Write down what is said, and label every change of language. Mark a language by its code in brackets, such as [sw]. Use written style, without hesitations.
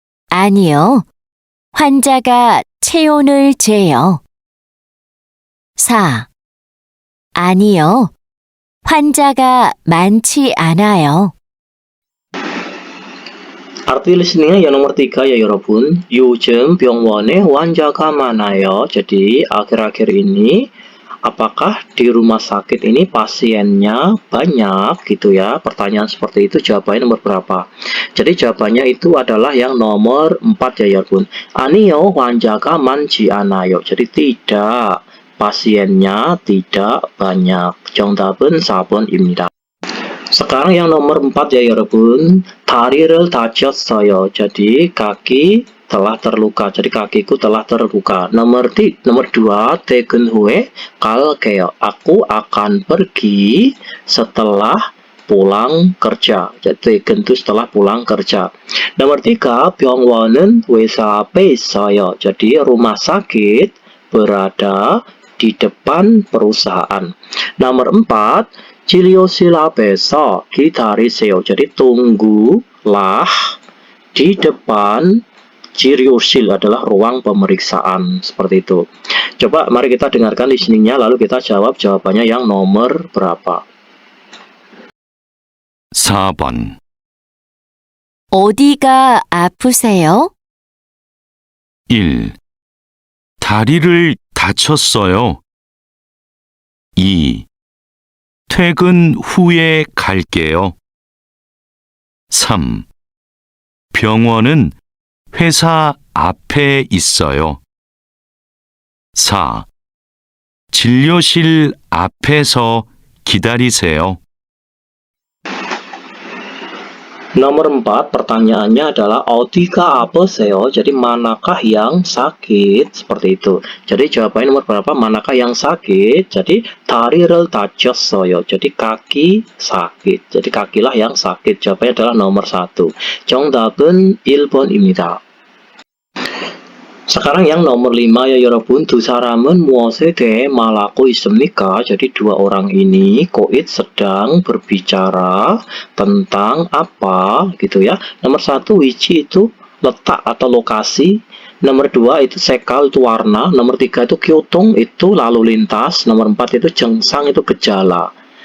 [ko] 아니요, 환자가 체온을 재요. 4. 아니요, 환자가 많지 않아요. [id] Arti listeningnya yang nomor 3 ya 여러분. [ko] 요즘 병원에 환자가 많아요. [id] Jadi akhir-akhir ini apakah di rumah sakit ini pasiennya banyak gitu ya? Pertanyaan seperti itu jawabannya nomor berapa? Jadi jawabannya itu adalah yang nomor 4 ya 여러분. [ko] 아니요 환자가 많지 않아요. [id] Jadi tidak, pasiennya tidak banyak. [ko] 정답은 4번입니다. [id] Sekarang yang nomor 4 ya 여러분. [ko] 다리를 다쳤어요. [id] Jadi kaki telah terluka. Jadi kakiku telah terluka. Nomor 2, [ko] 퇴근 후에 갈게요. [id] Aku akan pergi setelah pulang kerja. Jadi 퇴근 itu setelah pulang kerja. Nomor 3, [ko] 병원은 회사 앞에 있어요. [id] Jadi rumah sakit berada di depan perusahaan. Nomor 4, [ko] 진료실 앞에서 기다리세요. [id] Jadi tunggulah di depan. 진료실 adalah ruang pemeriksaan. Seperti itu. Coba mari kita dengarkan listeningnya lalu kita jawab jawabannya yang nomor berapa. [ko] 4번. 어디가 아프세요? 1. 다리를 다쳤어요. 2. 퇴근 후에 갈게요. 3. 병원은 회사 앞에 있어요. 4. 진료실 앞에서 기다리세요. [id] Nomor 4, pertanyaannya adalah [ko] 어디가 아프세요? [id] Jadi manakah yang sakit? Seperti itu. Jadi jawabannya nomor berapa? Manakah yang sakit? Jadi [ko] 다리를 다쳤어요. [id] Jadi kaki sakit. Jadi kakilah yang sakit. Jawabannya adalah nomor 1. [ko] 정답은 1번입니다. [id] Sekarang yang nomor 5 ya [ko] 여러분, 두 사람은 무엇에 대해 말하고 있습니까? [id] Jadi dua orang ini koit sedang berbicara tentang apa gitu ya. Nomor 1 which itu letak atau lokasi. Nomor 2 itu sekal itu warna. Nomor 3 itu 교통 itu lalu lintas. Nomor 4 itu jengsang itu gejala.